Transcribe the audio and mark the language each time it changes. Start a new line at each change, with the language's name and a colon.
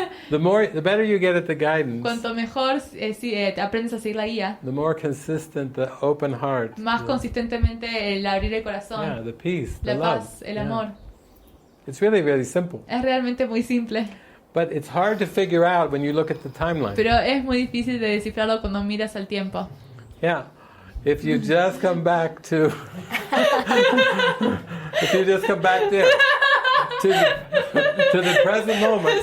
English: The better you get at the guidance,
Spanish: Cuanto mejor te aprendes a seguir la guía,
English: the more consistent the open heart,
Spanish: más consistentemente el abrir el corazón,
English: yeah, the peace, the
Spanish: la
English: love.
Spanish: paz, el
English: Yeah.
Spanish: amor.
English: It's really, really simple.
Spanish: Es realmente muy simple,
English: But it's hard to figure out when you look at the timeline.
Spanish: pero es muy difícil de descifrarlo cuando miras al tiempo.
English: Yeah. If you just come back to if you just come back there to the present moment